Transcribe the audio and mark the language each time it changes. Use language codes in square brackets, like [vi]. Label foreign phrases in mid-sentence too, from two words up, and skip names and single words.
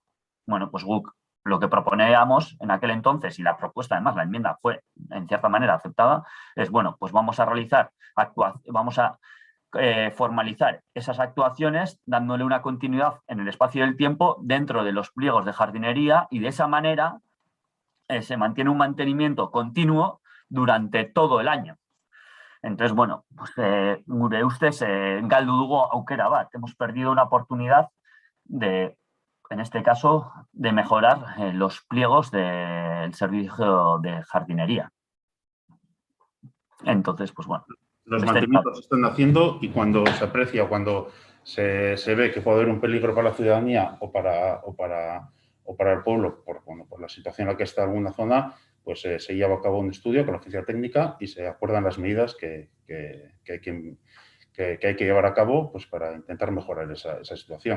[es] Bueno, pues GUC, lo que proponíamos en aquel entonces, y la propuesta, además, la enmienda fue, en cierta manera, aceptada, es, bueno, pues vamos a realizar, formalizar esas actuaciones dándole una continuidad en el espacio del tiempo dentro de los pliegos de jardinería y de esa manera se mantiene un mantenimiento continuo durante todo el año. Entonces, bueno, pues [eu] gure ustez galdu dugu aukera bat. [es] Hemos perdido una oportunidad de, en este caso, de mejorar los pliegos del servicio de jardinería. Entonces, pues bueno. Los mantenimientos se están haciendo y cuando se aprecia, cuando se ve que puede haber un peligro para la ciudadanía o para el pueblo, por la situación en la que está alguna zona, pues se lleva a cabo un estudio con la oficina técnica y se acuerdan las medidas que hay que llevar a cabo, pues, para intentar mejorar esa situación.